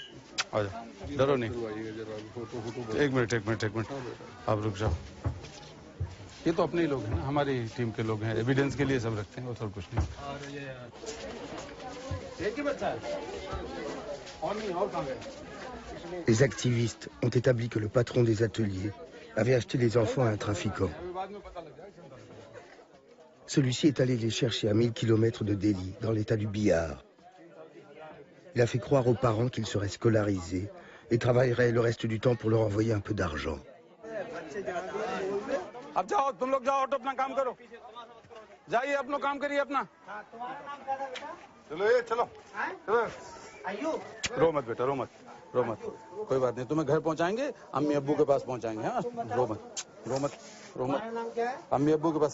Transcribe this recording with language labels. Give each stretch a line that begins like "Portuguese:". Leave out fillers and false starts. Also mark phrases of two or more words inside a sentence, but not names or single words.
Hindi: आ जाओ, डरो नहीं। एक मिनट आप रुक जाओ। ये तो अपने ही लोग हैं ना, हमारी टीम के लोग हैं, एविडेंस के लिए सब रखते हैं, और कुछ नहीं। एक ही बच्चा है और नहीं, और कहाँ गए?
French: Les activistes ont établi que le patron des ateliers avait acheté les enfants à un trafiquant. Celui-ci est allé les chercher à 1000 km de Delhi, dans l'état du Bihar. Il a fait croire aux parents qu'ils seraient scolarisés et travailleraient le reste du temps pour leur envoyer un peu d'argent.
Hindi: अब जाओ, तुम लोग जाओ, अपना काम करो, जाइए अपना काम करिए अपना। चलो ये चलो। रो मत बेटा, रो मत। कोई बात नहीं, तुम्हें घर पहुंचाएंगे, अम्मी अब्बू के पास पहुंचाएंगे। हाँ रो मत। अम्मी अब्बू के पास।